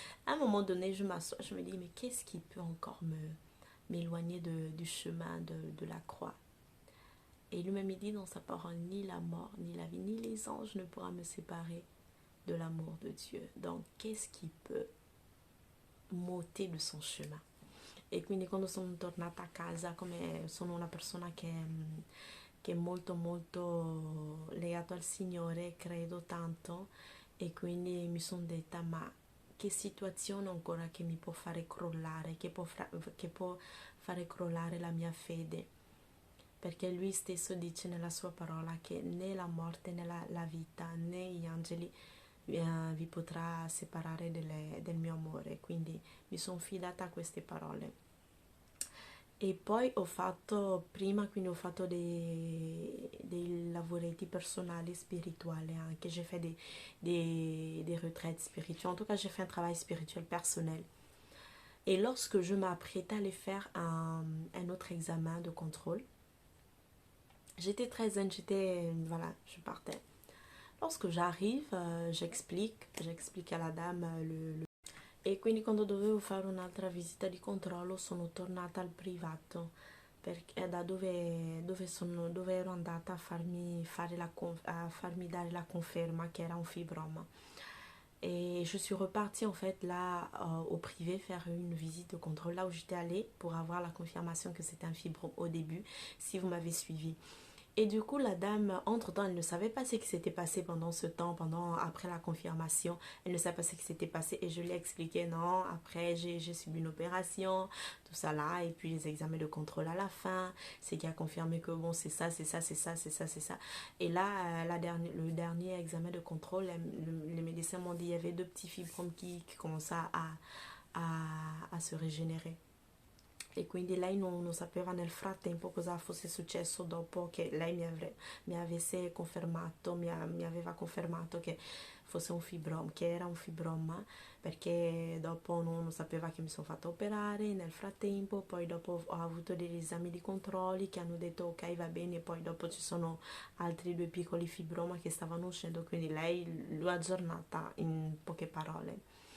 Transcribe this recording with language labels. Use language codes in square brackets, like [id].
[fr] À un moment donné, je m'assois, je me dis, mais qu'est-ce qui peut encore m'éloigner du chemin de la croix? Et lui-même il dit dans sa parole, ni la mort, ni la vie, ni les anges ne pourra me séparer de l'amour de Dieu. Donc, qu'est-ce qui peut m'ôter de son chemin? [it] e quindi quando sono tornata a casa, come sono una persona che è molto molto legato al Signore, credo tanto, e quindi mi sono detta ma che situazione ancora che mi può fare crollare, che può fare crollare la mia fede, perché lui stesso dice nella sua parola che né la morte né la vita né gli angeli vi potrà separare del mio amore, quindi mi sono fidata a queste parole. E poi ho fatto prima, quindi ho fatto dei lavoretti personali spirituali, anche [fr] j'ai fait des retraites spirituelles. En tout cas, j'ai fait un travail spirituel personnel. Et lorsque je m'apprêtais à aller faire un autre examen de contrôle, j'étais très zen, voilà, je partais. Lorsque j'arrive, j'explique à la dame [it] E quindi quando dovevo fare un'altra visita di controllo sono tornata al privato, perché da dove ero andata a a farmi dare la conferma che era un fibroma. [fr] Et je suis repartie en fait là au privé faire une visite de contrôle là où j'étais allée pour avoir la confirmation que c'était un fibrome au début, si vous m'avez suivi. Et du coup, la dame, entre-temps, elle ne savait pas ce qui s'était passé pendant ce temps, après la confirmation. Elle ne savait pas ce qui s'était passé et je lui ai expliqué, non, après j'ai subi une opération, tout ça là, et puis les examens de contrôle à la fin, c'est qui a confirmé que bon, c'est ça, c'est ça, c'est ça, c'est ça, c'est ça. Et là, le dernier examen de contrôle, les médecins m'ont dit qu'il y avait deux petits fibromes qui commençaient à se régénérer. [it] E quindi lei non sapeva nel frattempo cosa fosse successo dopo che lei mi avesse confermato, mi aveva confermato che fosse un fibroma, che era un fibroma, perché dopo non sapeva che mi sono fatta operare nel frattempo, poi dopo ho avuto degli esami di controlli che hanno detto ok va bene, poi dopo ci sono altri due piccoli fibroma che stavano uscendo, quindi lei l'ha aggiornata in poche parole.